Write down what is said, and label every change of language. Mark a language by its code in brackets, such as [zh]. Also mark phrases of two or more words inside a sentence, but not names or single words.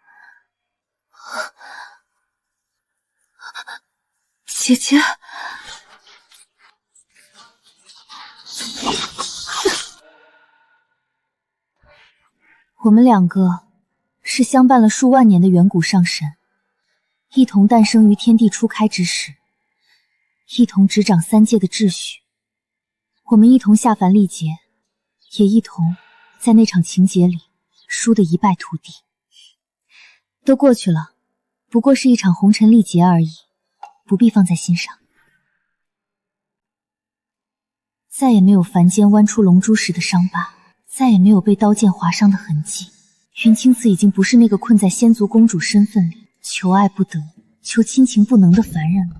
[zh] 姐姐，我們兩個是相伴了數萬年的遠古上神，一同誕生於天地初開之時，一同執掌3界的秩序。我們一同下凡歷劫，也一同在那場情劫裡輸得一敗塗地。都過去了，不過是一場紅塵歷劫而已，不必放在心上。再也沒有凡間剜出龍珠時的傷疤，再也沒有被刀劍劃傷的痕跡。雲青瓷已經不是那個困在仙族公主身份裡，求愛不得，求親情不能的凡人了。